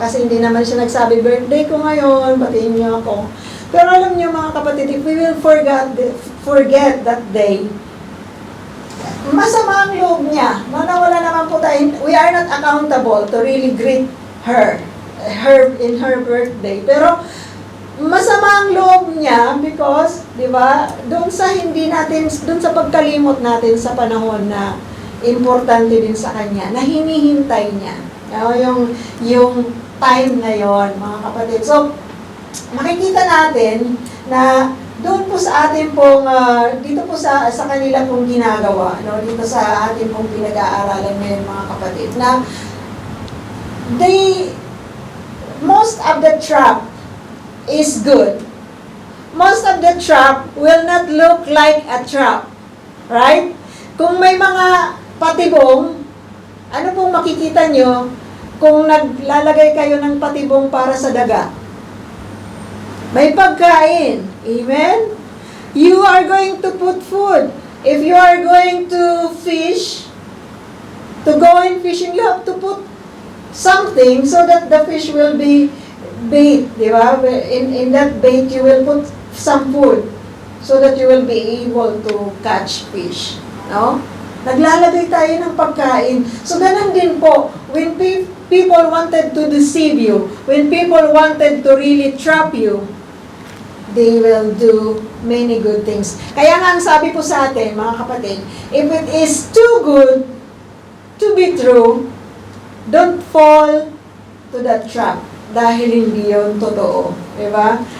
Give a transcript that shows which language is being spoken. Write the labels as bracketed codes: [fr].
[tl] Kasi hindi naman siya nagsabi, birthday ko ngayon, batiin niyo ako. Pero alam niyo mga kapatid, [en] if we will forget that day, [tl] masama ang loob niya. Wala naman po tayo, [en] we are not accountable to really greet her in her birthday. [tl] Pero masama ang loob niya because, di ba, doon sa pagkalimot natin sa panahon na importante din sa kanya, na hinihintay niya. Yung time na yon, mga kapatid. So, makikita natin na doon po sa atin pong, dito po sa kanila pong ginagawa, no? Dito sa atin pong pinag-aaralan ngayon, mga kapatid, na [en] most of the trap is good. Most of the trap will not look like a trap. Right? [tl] Kung may mga patibong, ano pong makikita nyo kung naglalagay kayo ng patibong para sa daga? May pagkain. Amen? [en] You are going to put food. If you are going to fish, to go in fishing, you have to put something so that the fish will be bait, di ba? In that bait, you will put some food so that you will be able to catch fish. No? [tl] Naglalagay tayo ng pagkain. [en] So, [tl] ganun din po, [en] when people wanted to deceive you, when people wanted to really trap you, they will do many good things. [tl] Kaya nga, ang sabi po sa atin, mga kapatid, [en] if it is too good to be true, don't fall to that trap [tl] dahil hindi yun totoo. Diba?